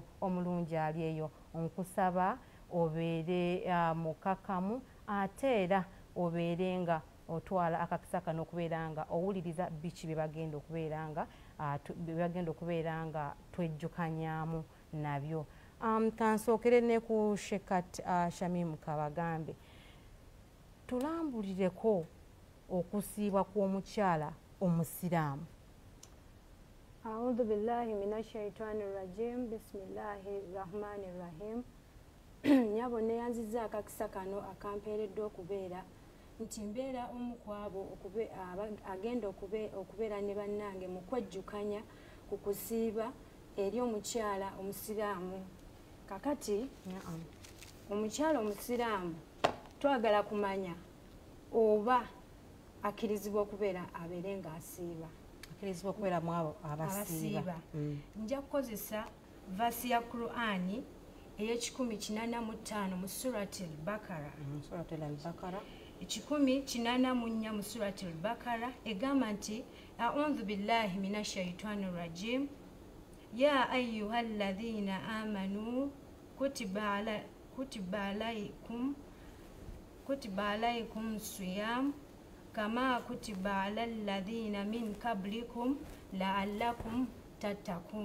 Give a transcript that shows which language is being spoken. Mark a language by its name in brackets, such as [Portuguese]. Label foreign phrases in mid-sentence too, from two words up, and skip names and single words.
[Ganda] Omulungi ali eyo nkusaba obeere mukakamu ate era obeere nga otwala akakisa kano okubeera nga owuliriza biki bye bagenda okubeera nga twejjukanyaamu nabyo. Kansookere ne ku Shekat Shamim Kabagambe tulambulireko okusiiba kw'omukyala omusiraamu. [Arabic] أعوذ بالله من الشيطان الرجيم. بسم الله الرحمن الرحيم. [Ganda] Nyabo neyanziza akakisa kano akampeeredde okubeera nti mbeera omu kwabo agenda okubeera ne bannange mu kwejjukanya ku kusiiba eri omukyala omusiraamu. Kakati omukyala omusiraamu twagala kumanya oba akkirizibwa okubeera abeere ng'asiiba. Akkirizibwa okubeera mu abo abasiiba. Nja kukozesa vasi ya Qur'ani ey''85 mu surati al-Bakara. Ekikumi kinana munya mu surati al-Bakara egamba nti [Arabic] أعوذ بالله من الشيطان الرجيم يا أيها الذين آمنوا كتب عليكم الصيام كما كتب على الذين من قبلكم لعلكم تتقون.